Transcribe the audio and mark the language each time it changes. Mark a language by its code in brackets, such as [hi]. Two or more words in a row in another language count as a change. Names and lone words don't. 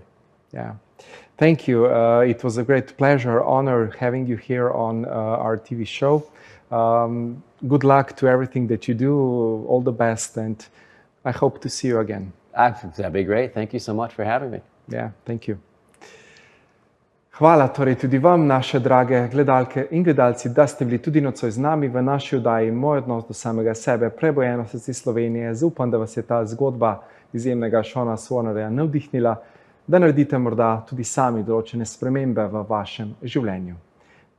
[en] Yeah. Thank you. It was a great pleasure, honor having you here on our TV show. Good luck to everything that you do. All the best, and I hope to see you again. That'd be great. Thank you so much for having me. Yeah, thank you. [sl] Hvala torej tudi vam, naše drage gledalke in gledalci, da ste bili tudi nocoj z nami v naši oddaji Moj odnos do samega sebe, Prebujeno Srce Slovenije. Upam, da vas je ta zgodba izjemnega Seana Swarnerja navdihnila, da naredite morda tudi sami določene spremembe v vašem življenju.